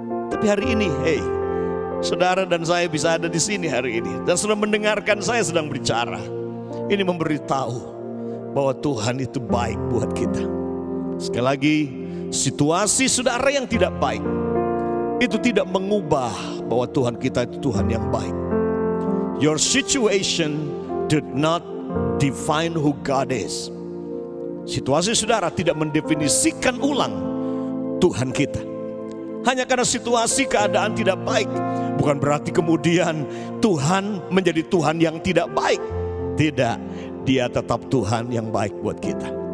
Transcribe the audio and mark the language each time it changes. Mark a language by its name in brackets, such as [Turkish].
[Indonesian] Tapi hari ini, saudara dan saya bisa ada di sini hari ini dan sudah mendengarkan saya sedang bicara. Ini memberitahu bahwa Tuhan itu baik buat kita. Sekali lagi, situasi saudara yang tidak baik itu tidak mengubah bahwa Tuhan kita itu Tuhan yang baik. [English] Your situation did not define who God is. [Indonesian] Situasi saudara tidak mendefinisikan ulang Tuhan kita. Hanya karena situasi keadaan tidak baik, bukan berarti kemudian Tuhan menjadi Tuhan yang tidak baik. Tidak, Dia tetap Tuhan yang baik buat kita.